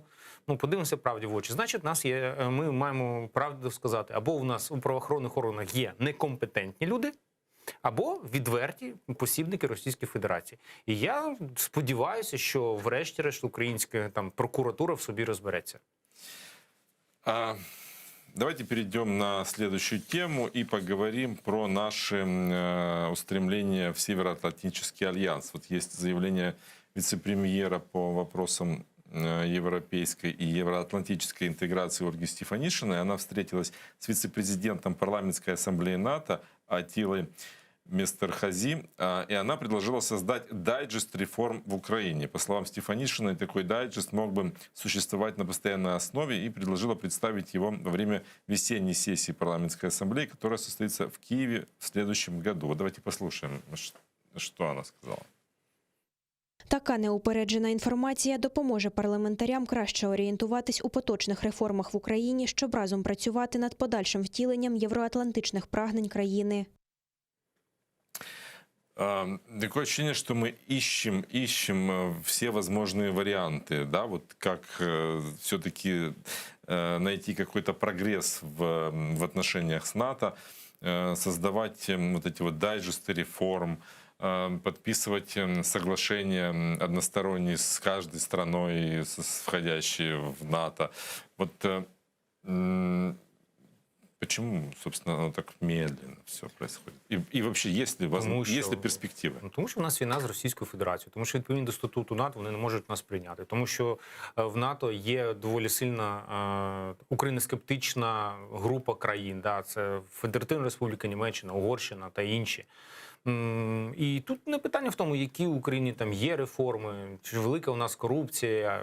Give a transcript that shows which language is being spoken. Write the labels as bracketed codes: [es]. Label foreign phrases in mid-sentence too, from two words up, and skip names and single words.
[uk] Ну, подивимося правді в очі. Значить, ми маємо правду сказати, або у нас у правоохоронних органах є некомпетентні люди, або відверті посібники Російської Федерації. І я сподіваюся, що врешті-решт українська прокуратура в собі розбереться. [ru] Давайте перейдем на следующую тему и поговорим про наши устремления в Североатлантический альянс. Вот есть заявление вице-премьера по вопросам европейской и евроатлантической интеграции Ольги Стефанишиной. Она встретилась с вице-президентом парламентской ассамблеи НАТО Атилой Местерхази, и она предложила создать дайджест реформ в Украине. По словам Стефанишиной, такой дайджест мог бы существовать на постоянной основе, и предложила представить его во время весенней сессии парламентской ассамблеи, которая состоится в Киеве в следующем году. Вот давайте послушаем, что она сказала. [uk] Така неупереджена інформація допоможе парламентарям краще орієнтуватись у поточних реформах в Україні, щоб разом працювати над подальшим втіленням євроатлантичних прагнень країни. [ru] Такое ощущение, что мы ищем все возможные варианты, да, вот как все-таки найти какой-то прогресс в отношениях с НАТО, создавать вот эти вот дайджесты реформ, подписывать соглашения односторонние с каждой страной, входящей в НАТО. Вот почему, собственно, оно так медленно все происходит? И вообще, есть ли перспективи? [uk] Ну, тому що в нас війна з Російською Федерацією, тому що відповідно до статуту НАТО вони не можуть нас прийняти, тому що в НАТО є доволі сильна україноскептична група країн. [ru] Да? [uk] Це Федеративна Республіка Німеччина, Угорщина та інші. І тут не питання в тому, які в Україні там є реформи, чи велика у нас корупція.